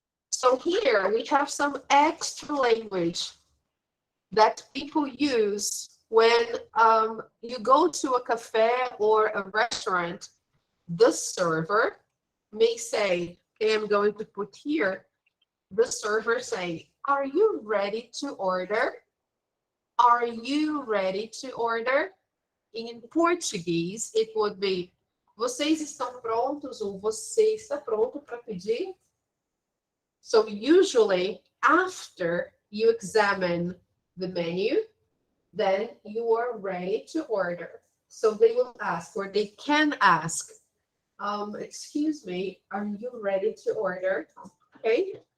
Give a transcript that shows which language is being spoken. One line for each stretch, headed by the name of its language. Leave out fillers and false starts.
English: So here we have some extra language that people use when you go to a cafe or a restaurant. The server may say, okay, I'm going to put here, the server say, are you ready to order? Are you ready to order? In Portuguese, it would be:
Portuguese: vocês estão prontos? Ou você está pronto para pedir?
English: So usually, after you examine the menu, then you are ready to order. So they will ask, or they can ask, excuse me, are you ready to order? Okay.